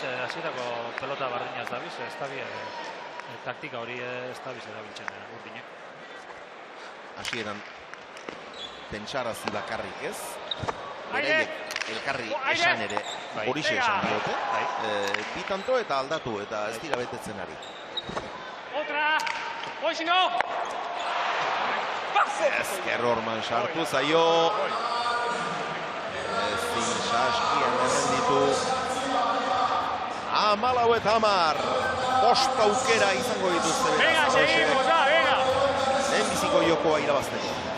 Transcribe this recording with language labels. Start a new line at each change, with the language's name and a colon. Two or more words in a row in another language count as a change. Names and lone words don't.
Basque: Hasierako pelota bardina ez dabiz, ez da taktika hori ez dabiz erabiltzen urdinek. Hasieran pentsarazi bakarrik ez. Beraiek elkarri esan ere horixe esan diote. Bi tanto eta aldatu eta ez dira betetzen ari.
Spanish: Otra! Hoy si no!
Basque: Ezker Orman sartu zaio. Ezin Saskian errenditu. 14, 5 aukera izango dituzte.
Spanish: Venga, seguimos, venga!
Basque: Lehenbiziko jokoa irabazteko.